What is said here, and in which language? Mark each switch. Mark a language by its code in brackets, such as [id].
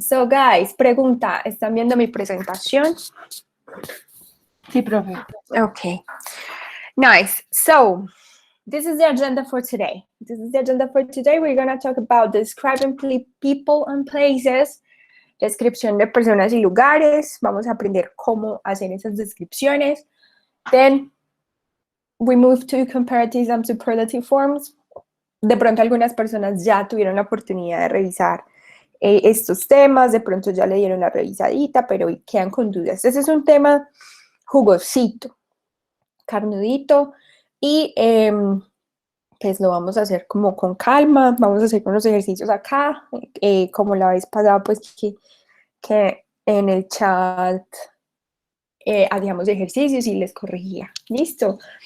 [en] So, guys, [es] pregunta, ¿están viendo mi presentación? Sí, profe. [en] Okay. Nice. So, this is the agenda for today. We're going to talk about describing people and places, [es] descripción de personas y lugares. Vamos a aprender cómo hacer esas descripciones. [en] Then, we move to comparative and superlative forms. [es] De pronto algunas personas ya tuvieron la oportunidad de revisar estos temas, de pronto ya le dieron la revisadita, pero quedan con dudas. Ese es un tema jugosito, carnudito, y pues lo vamos a hacer como con calma, vamos a hacer unos ejercicios acá, como la vez pasada, pues que en el chat hacíamos ejercicios y les corregía. ¿Listo?